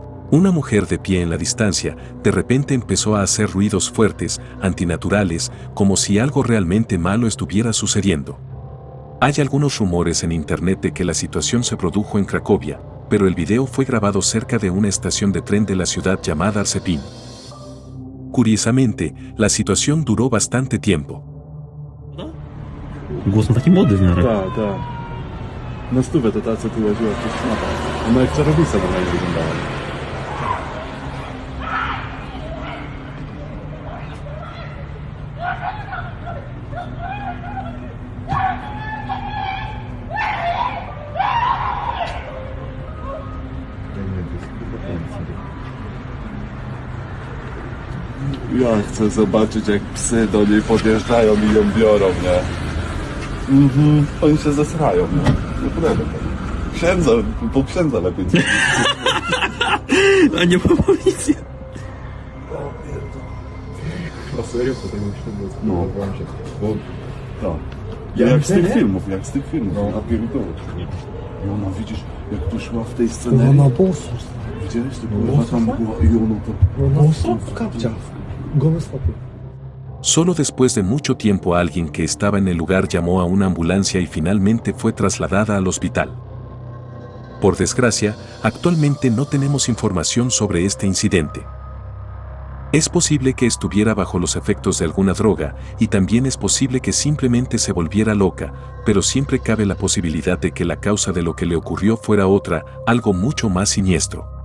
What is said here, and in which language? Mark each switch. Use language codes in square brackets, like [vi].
[es] Una mujer de pie en la distancia de repente empezó a hacer ruidos fuertes, antinaturales, como si algo realmente malo estuviera sucediendo. Hay algunos rumores en internet de que la situación se produjo en Cracovia, pero el video fue grabado cerca de una estación de tren de la ciudad llamada Arcepin. Curiosamente, la situación duró bastante tiempo. [pl] Głos ma taki młody w miarę. Tak, tak. Na stówę to ta, co tu łaziła, to szmata. Ona jak czarownica do mnie wyglądała. Ja chcę zobaczyć, jak psy do niej podjeżdżają i ją biorą, nie? Oni się zesrają, nie? Nie podejdę tam. Księdza, po księdza lepiej. A nie ma policji. A serio? Po tego księdza? No. Tak. Jak z tych filmów, No. A pierdolę. I ona, widzisz, jak tu szła w tej scenie. Ona bosu. Widziałeś? To kurwa tam była i ona to... Bosu w kapciach. Gołe stopy. [es] Solo después de mucho tiempo alguien que estaba en el lugar llamó a una ambulancia y finalmente fue trasladada al hospital. Por desgracia, actualmente no tenemos información sobre este incidente. Es posible que estuviera bajo los efectos de alguna droga y también es posible que simplemente se volviera loca, pero siempre cabe la posibilidad de que la causa de lo que le ocurrió fuera otra, algo mucho más siniestro.